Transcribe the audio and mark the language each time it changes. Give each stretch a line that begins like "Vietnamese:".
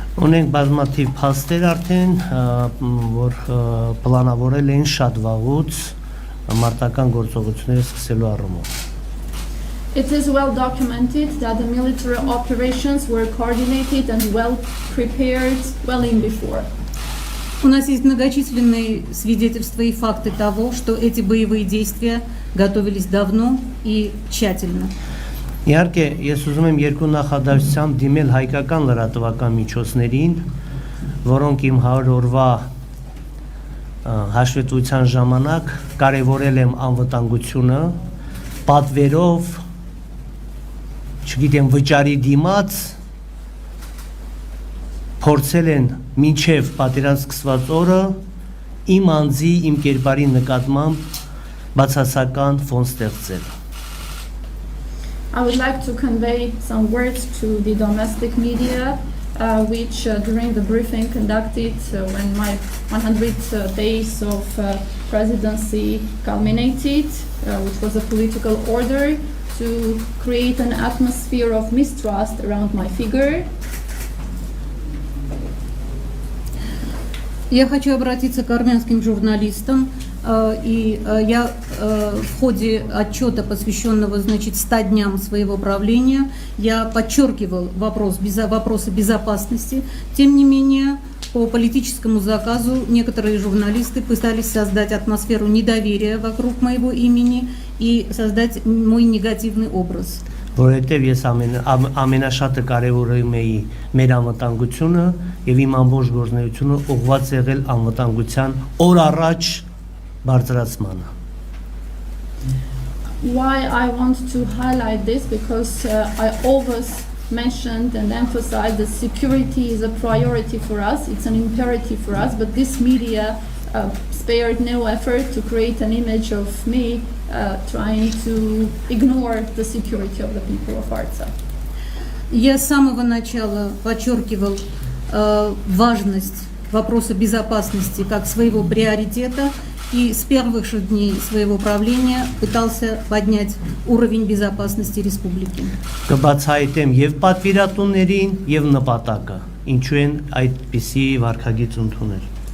Armenian: Ունենք բազմաթիվ փաստեր արդեն, որ պլանավորել են շատ վաղուց մարտական գործողությունները սկսելու առումով։
English: It is well documented that the military operations were coordinated and well prepared well in before.
Russian: У нас есть многочисленные свидетельства и факты того, что эти боевые действия готовились давно и тщательно.
Armenian: Իհարկե, ես ուզում եմ երկու նախադասությամբ դիմել հայկական լրատվական միջոցներին, որոնք իմ 100 օրվա հաշվետվության ժամանակ կարևորել եմ անվտանգությունը, պատվերով, չգիտեմ, վճարի դիմաց, փորձել են մինչև պատերազմ սկսված օրը իմ անձի, իմ կերպարի նկատմամբ բացասական ֆոն ստեղծել։
English: I would like to convey some words to the domestic media, which during the briefing conducted when my 100 days of presidency culminated, which was a political order to create an atmosphere of mistrust around my figure.
Russian: Я хочу обратиться к армянским журналистам, и я в ходе отчета, посвященного, значит, 100 дням своего правления, я подчеркивал вопросы безопасности. Тем не менее, по политическому заказу некоторые журналисты пытались создать атмосферу недоверия вокруг моего имени и создать мой негативный образ.
Armenian: Որովհետև ես ամենաշատը կարևորում էի մեր անվտանգությունը եւ իմ ամբողջ գործունեությունը ուղղված եղել անվտանգության օր առաջ բարձրացմանը։
English: Why I want to highlight this, because I always mentioned and emphasized that security is a priority for us, it's an imperative for us, but this media spared no effort to create an image of me trying to ignore the security of the people of Artsakh.
Russian: Я с самого начала подчеркивал важность вопроса безопасности как своего приоритета и с первых же дней своего правления пытался поднять уровень безопасности республики.
Armenian: Կբացահայտեմ եւ պատվիրատուներին եւ նպատակը, ինչու են այդպիսի վարքագիծ ընդունել։